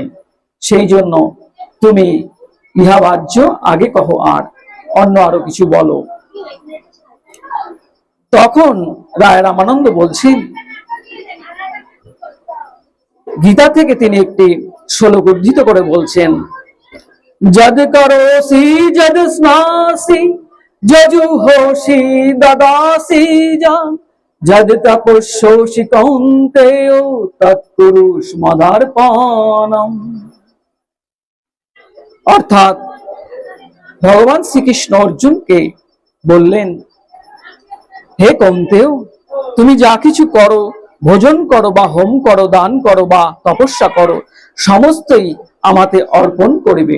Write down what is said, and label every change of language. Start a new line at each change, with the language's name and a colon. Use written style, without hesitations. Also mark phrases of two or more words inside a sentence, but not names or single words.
Bangla: সেই জন্য তুমি ইহা বাহ্য আগে কহ, আর অন্য আরো কিছু বলো। তখন রায় রামানন্দ বলছেন, গীতা থেকে তিনি একটি শ্লোক উদ্ধৃত করে বলছেন,
Sanskrit: যদ করোসি যদ স্নাসি যজুহোসি দদাসি যা যদ তপস্যোসি কৌন্তেয় তৎকুরুষ মদার্পণম।
Bangla: অর্থাৎ ভগবান শ্রীকৃষ্ণ অর্জুনকে বললেন, হে কৌন্তেয়, তুমি যা কিছু করো, ভোজন করো বা হোম করো, দান করো বা তপস্যা করো, সমস্তই আমাতে অর্পণ করিবে।